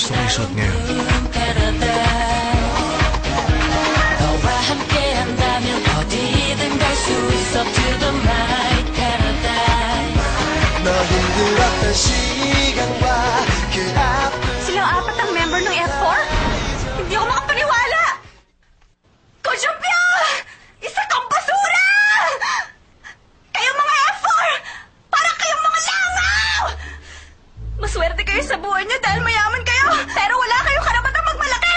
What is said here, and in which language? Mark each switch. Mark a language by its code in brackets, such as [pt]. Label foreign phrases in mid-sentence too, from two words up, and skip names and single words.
[tl] yung suot ngayon? [ko] 너와 함께한다면 어디든 갈 수 있어 [en] to the right paradise [ko] 너 힘들었던 시간과 그 앞을 [tl] Silang apat ang member ng F4? Hindi ako makapaniwala! Kojumpyo! Isa kang basura! Kayong mga F4! Parang kayong mga langaw! Maswerte kayo sa buhay niyo dahil mayaman kayo, pero wala kayong karapatang magmalaki!